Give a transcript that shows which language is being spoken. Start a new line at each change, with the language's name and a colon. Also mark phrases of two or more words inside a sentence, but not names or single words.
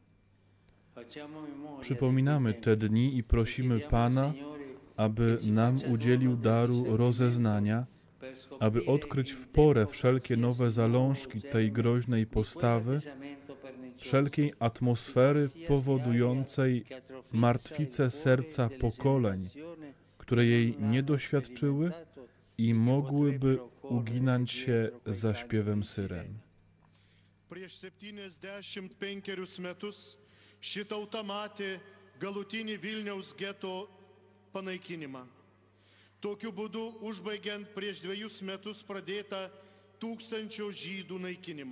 Polish: Przypominamy te dni i prosimy Pana, aby nam udzielił daru rozeznania, aby odkryć w porę wszelkie nowe zalążki tej groźnej postawy, wszelkiej atmosfery powodującej martwicę serca pokoleń, które jej nie doświadczyły i mogłyby uginać się za śpiewem syren.
Lithuanian: Prieš 75 metus ši tauta matė galutinį Vilniaus geto panaikinimą. Tokiu būdu užbaigiant prieš 2 metus pradėtą 1000 žydų naikinimą.